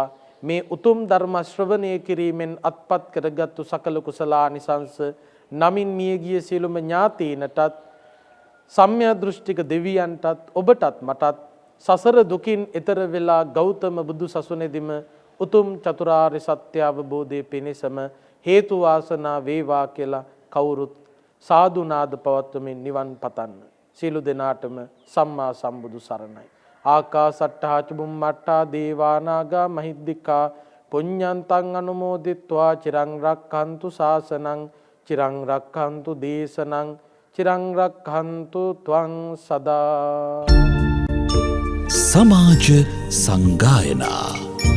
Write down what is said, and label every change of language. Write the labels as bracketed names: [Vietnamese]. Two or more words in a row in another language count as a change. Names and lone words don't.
[Sinhala] මේ උතුම් ධර්ම ශ්‍රවණය කිරීමෙන් අත්පත් කරගත්තු සකල කුසලානිසංස නමින් මියගිය සියලුම ඥාතීනටත්, සම්‍යක් දෘෂ්ටික දෙවියන්ටත්, ඔබටත් මටත් සසර දුකින් එතර වෙලා ගෞතම බුදු සසුනේදීම උතුම් චතුරාර්ය සත්‍ය අවබෝධයේ පිණිසම හේතු වාසනා වේවා කියලා කවුරුත් සාදු නාද පවත්වමින් නිවන් පතන්න. සියලු දෙනාටම සම්මා සම්බුදු සරණයි. [Pali] ආකාසට්ටා චුම්මට්ටා දේවානාගා මහිද්దికා පුඤ්ඤන්තං අනුමෝදිත්වා චිරං රක්ඛන්තු ශාසනං චිරං රක්ඛන්තු දේශනං චිරං රක්ඛන්තු ත්වං සදා. [Sinhala] සමාජ සංගායනා